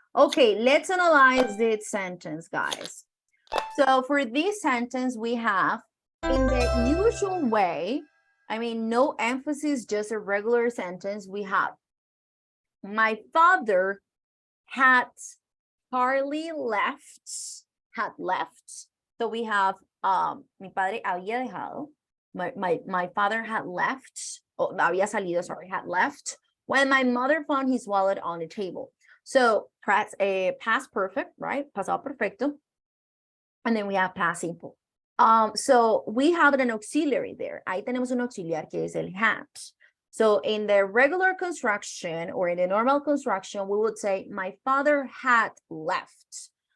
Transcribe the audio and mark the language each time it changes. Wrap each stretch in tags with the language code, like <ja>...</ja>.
<en>Okay, let's analyze this sentence, guys. So for this sentence, we have in the usual way, I mean, no emphasis, just a regular sentence. We have my father had Harley left. So we have</en> <es>mi padre había dejado.</es> <en>My father had left. Oh,</en> <es>había salido,</es> <en>sorry, had left when my mother found his wallet on the table. So past perfect, right?</en> <es>Pasado perfecto.</es> <en>And then we have past simple. So we have an auxiliary there.</en> <es>Ahí tenemos un auxiliar que es el had.</es> <en>So in the regular construction or in the normal construction, we would say my father had left.</en>